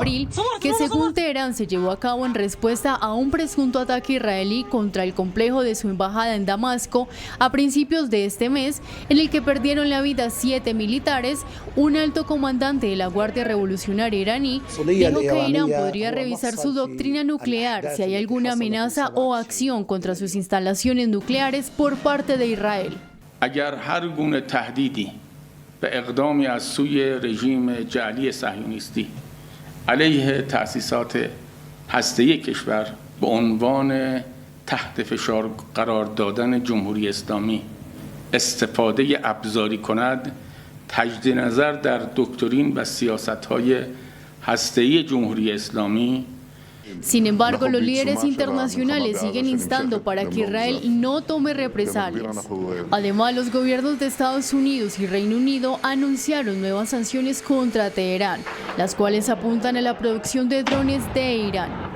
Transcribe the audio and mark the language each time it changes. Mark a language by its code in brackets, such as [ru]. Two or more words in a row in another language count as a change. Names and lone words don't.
[es] abril, que según Teherán se llevó a cabo en respuesta a un presunto ataque israelí contra el complejo de su embajada en Damasco a principios de este mes, en el que perdieron la vida 7 militares, un alto comandante de la Guardia Revolucionaria iraní dijo que Irán podría revisar su doctrina nuclear si hay alguna amenaza o acción contra sus instalaciones nucleares por parte de Israel. [fa] اگر هر گونه تهدیدی به اقدامی از سوی رژیم جعلی صهیونیستی علیه تأسیسات هسته‌ای کشور به عنوان تحت فشار قرار دادن جمهوری اسلامی استفاده ابزاری کند تجدید نظر در دکترین و سیاست‌های هسته‌ای جمهوری اسلامی. [es] Sin embargo, los líderes internacionales siguen instando para que Israel no tome represalias. Además, los gobiernos de Estados Unidos y Reino Unido anunciaron nuevas sanciones contra Teherán, las cuales apuntan a la producción de drones de Irán.